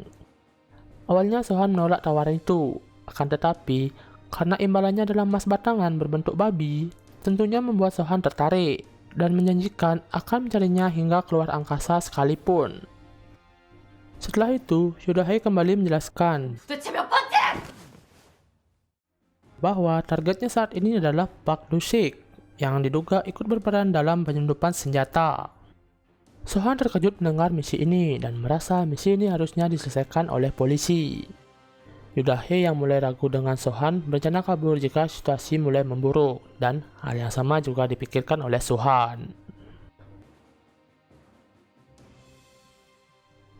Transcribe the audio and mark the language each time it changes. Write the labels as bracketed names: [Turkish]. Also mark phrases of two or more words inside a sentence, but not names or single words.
[Indonesian] Awalnya Sohan menolak tawaran itu, akan tetapi karena imbalannya adalah emas batangan berbentuk babi, tentunya membuat Sohan tertarik dan menjanjikan akan mencarinya hingga keluar angkasa sekalipun. Setelah itu, Yodahe kembali menjelaskan [Korean] 도대체 몇 번째? [Indonesian] bahwa targetnya saat ini adalah Park Do-sik yang diduga ikut berperan dalam penyelundupan senjata. Sohan terkejut mendengar misi ini dan merasa misi ini harusnya diselesaikan oleh polisi. Yodahe yang mulai ragu dengan Sohan berencana kabur jika situasi mulai memburuk, dan hal yang sama juga dipikirkan oleh Sohan.